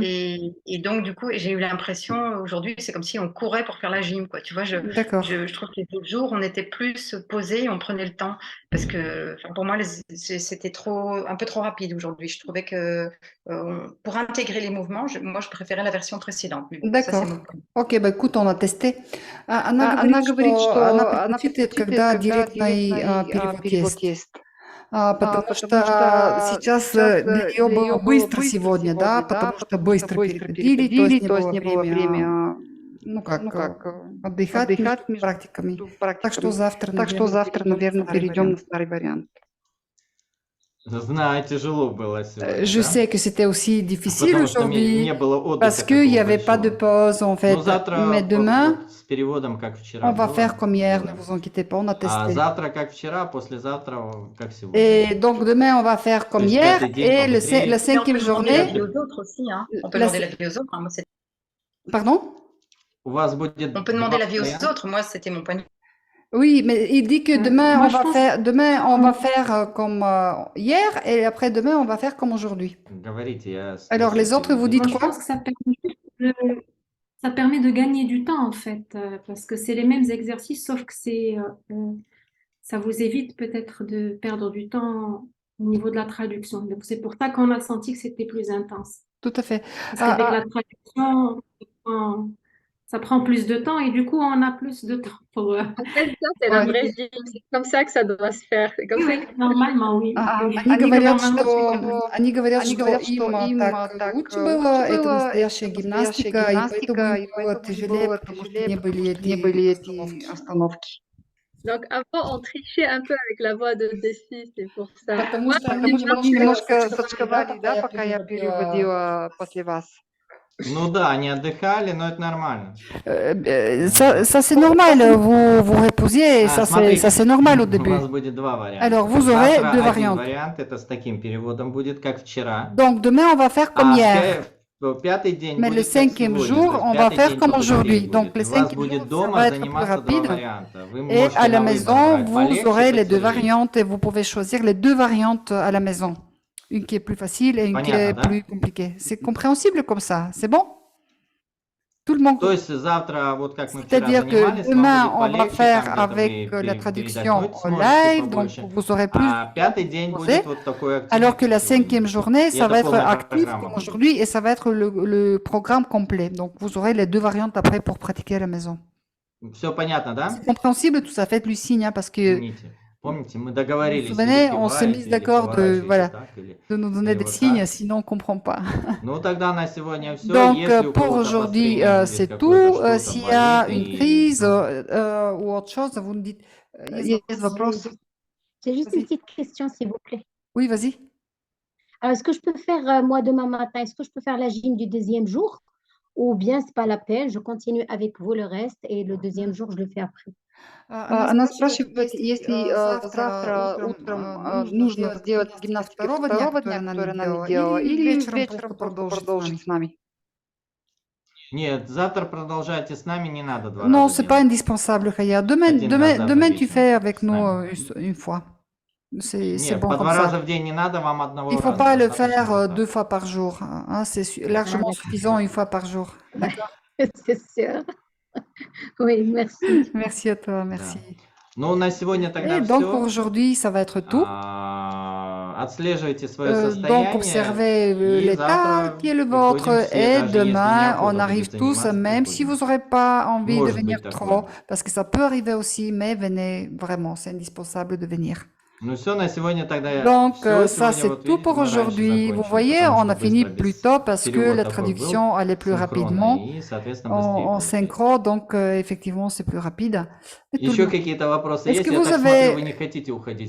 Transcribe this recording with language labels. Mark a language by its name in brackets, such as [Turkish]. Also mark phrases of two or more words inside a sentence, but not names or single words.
[French] Et donc, du coup, j'ai eu l'impression aujourd'hui, c'est comme si on courait pour faire la gym, quoi. Tu vois, D'accord. je trouve que les autres jours, on était plus posé, on prenait le temps. Parce que enfin, pour moi, c'était un peu trop rapide aujourd'hui. Je trouvais que pour intégrer les mouvements, moi, je préférais la version précédente. Mais bon, ça, c'est D'accord. mon point. Окей, bah écoute, on a testé. [Russian] Она Она говорит, говорит, что что она она предпочитает, предпочитает, когда когда директный директный перевод перевод есть. есть. Потому Потому что что сейчас сейчас для нее было было быстро быстро сегодня, да, сегодня, потому да, что потому быстро что быстро переводили, то есть не было время, время, ну как, ну как, отдыхать отдыхать между между практиками. Так что практиками. завтра, Так что завтра, наверное, старый перейдем на вариант. старый вариант. Знаю, тяжело было сегодня, [French] Je [Russian] да? [French] sais que c'était aussi difficile [Russian] Потому что [French] aujourd'hui [Russian] не было отдыха [French] parce qu'il n'y [Russian] такого [French] avait pas de [Russian] большого. [French] pause en fait. [Russian] Ну, завтра [French] Mais demain, [Russian] вот с переводом, как вчера [French] on va [Russian] было. [French] faire comme hier, ne vous inquiétez pas, on a [Russian] А [French] testé. [Russian] завтра как вчера, послезавтра как сегодня. [French] Et donc demain, on va faire comme [Russian] То есть [French] hier [Russian] пятый день [French] et la [Russian] побыстрее. [French] Mais on peut cinquième demander l'avis journée. aux autres aussi, hein. On peut La- demander l'avis aux autres. Hein. Moi, Pardon? [Russian] У вас будет [French] on peut demander [Russian] два [French] l'avis aux [Russian] варианта. [French] autres. Moi, c'était mon point de vue. Oui, mais il dit que demain, moi, on je va pense- faire, demain, on va faire comme hier et après demain, on va faire comme aujourd'hui. [Russian] Говорите, я [French] Alors, les [Russian] слушаю [French] autres, vous [Russian] переводите. [French] dites Moi, je quoi? pense que ça permet de gagner du temps, en fait, parce que c'est les mêmes exercices, sauf que ça vous évite peut-être de perdre du temps au niveau de la traduction. Donc, c'est pour ça qu'on a senti que c'était plus intense. Tout à fait. Parce qu'avec la traduction, ça prend plus de temps et du coup, on a plus de temps pour... En fait, ça, c'est la Ouais. vraie gym. C'est comme ça que ça doit se faire. C'est comme ça que... Normalement, oui. [Russian] Они говорят, что им так лучше было, это настоящая гимнастика, и поэтому им было тяжелее, потому что не были эти остановки. [French] Donc, avant, on trichait un peu avec la voix de Dessy, c'est pour ça. [Russian] Потому что Потому они что мы немножко сочковали, сочковали, да, пока я переводила после вас. Ну да, они отдыхали, но это нормально. [French] Ça c'est normal, vous reposiez, et [Russian] Смотрите, [French] ça c'est normal au [Russian] У [French] début. [Russian] вас будет два варианта. [French] Alors, vous aurez [Russian] Завтра [French] deux [Russian] один [French] variantes. [Russian] вариант, это с таким переводом будет, как вчера. [French] Donc demain, on va faire comme hier. [Russian] Пятый день [French] Mais le [Russian] будет как [French] cinquième [Russian] сегодня, [French] jour, [Russian] то есть [French] on va [Russian] пятый [French] faire [Russian] день [French] comme [Russian] побыстрее [French] aujourd'hui. [Russian] будет. [French] Donc, le [Russian] У вас [French] cinquième [Russian] будет [French] jour, ça [Russian] дома [French] va être plus [Russian] заниматься два [French] rapide. [Russian] варианта. Вы [French] Et [Russian] можете [French] à la [Russian] на выбор [French] maison, [Russian] брать [French] vous [Russian] полегче, [French] aurez les deux [Russian] потяжелее. [French] variantes et vous pouvez choisir les deux variantes à la maison. Une qui est plus facile et une qui est [Russian] Понятно, да? [French] plus compliquée. C'est compréhensible comme ça, c'est bon? Tout le monde. [Russian] То есть завтра, вот как мы вчера [French] C'est-à-dire que [Russian] занимались, [French] demain, [Russian] вам [French] on [Russian] будет [French] va [Russian] полегче, [French] faire [Russian] там где-то [French] avec [Russian] вы [French] la [Russian] передохнуть [French] traduction en [Russian] сможете [French] live, donc [Russian] побольше. [French] vous aurez plus. [Russian] А пятый день [French] posé. [Russian] будет вот такой активный [French] Alors que la [Russian] сегодня. [French] cinquième journée, Et ça [Russian] это [French] va être [Russian] полная [French] actif [Russian] программа [French] comme [Russian] будет. [French] aujourd'hui et ça va être le programme complet. Donc vous aurez les deux variantes après pour pratiquer à la maison. [Russian] Все понятно, да? [French] C'est compréhensible, tout ça, faites-lui signe, hein, parce que, [Russian] Помните, мы [French] vous [Russian] договорились, [French] vous souvenez, [Russian] или [French] on s'est mis [Russian] киваете, или [French] d'accord de, [Russian] поворачиваете [French] voilà, [Russian] так, или [French] de nous donner des [Russian] вот [French] signes, [Russian] так. [French] sinon on ne comprend pas. [Russian] Ну, тогда на сегодня все. [French] Donc, [Russian] Если у [French] pour [Russian] кого-то [French] aujourd'hui, [Russian] обострение будет [French] c'est [Russian] какое-то, [French] tout. [Russian] что-то [French] S'il y a [Russian] болит, [French] une [Russian] и [French] crise ou autre chose, vous me dites. [Russian] Есть вопрос? [French] J'ai juste une Vas-y. petite question, s'il vous plaît. Oui, vas-y. Alors, est-ce que je peux faire, moi, demain matin, est-ce que je peux faire la gym du deuxième jour? Ou bien, c'est pas la peine, je continue avec vous le reste et le deuxième jour, je le fais après. [Russian] Она спрашивает, если завтра утром нужно сделать гимнастики второго дня, которые она не делала, или вечером просто продолжить с нами? Нет, завтра продолжайте с нами, не надо 2 [French] Non, [Russian] раза [French] c'est pas [Russian] делать. [French] indispensable, Khaya. Demain, [Russian] Один [French] demain, [Russian] раз завтра [French] demain, tu [Russian] вечером [French] fais avec [Russian] с [French] nous [Russian] нами. [French] une fois. C'est [Russian] Нет, [French] bon [Russian] по [French] comme [Russian] 2 раза [French] ça. [Russian] в день не надо, вам одного [French] Il ne faut [Russian] раза [French] pas le [Russian] достаточно [French] faire [Russian] вот [French] 2 [Russian] так. [French] fois par jour, hein. C'est largement d'accord. suffisant une fois par jour. D'accord. C'est sûr. Oui, merci. Merci à toi, merci. [Russian] Ну, на сегодня тогда [French] Et donc pour [Russian] все. [French] aujourd'hui, ça va être tout. [Russian] Отслеживайте свое [French] Donc [Russian] состояние. [French] observez [Russian] И [French] l'état [Russian] завтра [French] qui est le [Russian] приходим [French] vôtre [Russian] все, [French] et [Russian] даже если [French] demain, on [Russian] неохота [French] arrive [Russian] будет [French] tous, [Russian] заниматься, [French] même si [Russian] приходим. [French] vous n'aurez pas envie de [Russian] Может [French] venir [Russian] быть [French] trop, [Russian] такое. [French] parce que ça peut arriver aussi, mais venez vraiment, c'est indispensable de venir. [Russian] Ну все, на сегодня тогда [French] Donc [Russian] все. [French] ça [Russian] Сегодня [French] c'est [Russian] вот [French] tout [Russian] видите, [French] pour [Russian] мы раньше [French] aujourd'hui. Vous [Russian] закончили, [French] voyez, [Russian] потому [French] on [Russian] что [French] a fini [Russian] быстро, [French] plus [Russian] без [French] tôt parce que [Russian] перевод [French] la [Russian] такой был, [French] traduction allait plus rapidement. [Russian] синхронно, и, соответственно, быстрее [French] En [Russian] получается. [French] synchro, donc effectivement c'est plus rapide. Mais tout le [Russian] Еще [French] monde- [Russian] какие-то вопросы [French] Est-ce [Russian] есть? [French] que [Russian] Я [French] vous [Russian] так смотрю, вы [French] avez, [Russian] не хотите уходить